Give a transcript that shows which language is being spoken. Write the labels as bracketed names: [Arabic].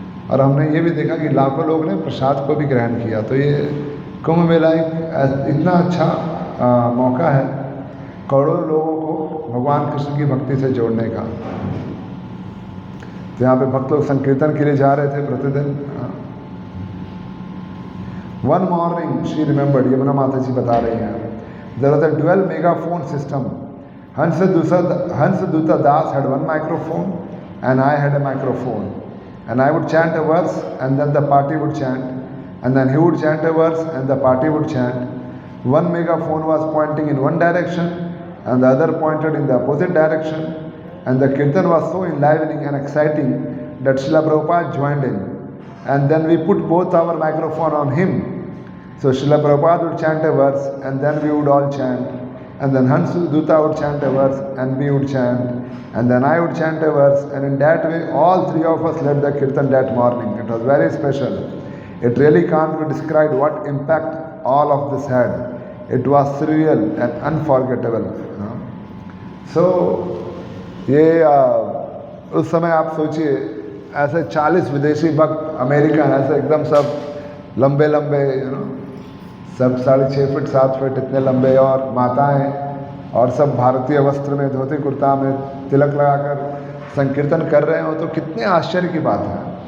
[Hindi] और हमने ये भी देखा कि लाखों लोग ने प्रसाद को भी ग्रहण किया। तो ये कुंभ मेला एक इतना अच्छा मौका है करोड़ों लोगों को भगवान कृष्ण की भक्ति से जोड़ने का। तो यहाँ पे भक्त लोग संकीर्तन के लिए जा रहे थे प्रतिदिन। [English] one morning she remembered, [Hindi] Yamuna माता जी बता रही हैं, [English] There was a dual megaphone system. Hansadutta Das had one microphone and I had a microphone, and I would chant a verse and then the party would chant, and then he would chant a verse and the party would chant. One megaphone was pointing in one direction and the other pointed in the opposite direction, and the kirtan was so enlivening and exciting that Srila Prabhupada joined in, and then we put both our microphone on him. So Srila Prabhupada would chant a verse and then we would all chant, and then Hansadutta would chant a verse and we would chant, and then I would chant a verse, and in that way all three of us led the kirtan that morning. It was very special. It really can't be described what impact all of this had. It was surreal and unforgettable. [Hindi] So ये उस समय आप सोचिए ऐसे 40 विदेशी भक्त American ऐसे एकदम सब लंबे लंबे सब 6.5 फीट 7 फीट इतने लंबे, और माताएं और सब भारतीय वस्त्र में धोती कुर्ता में तिलक लगाकर संकीर्तन कर रहे हो तो कितने आश्चर्य की बात है।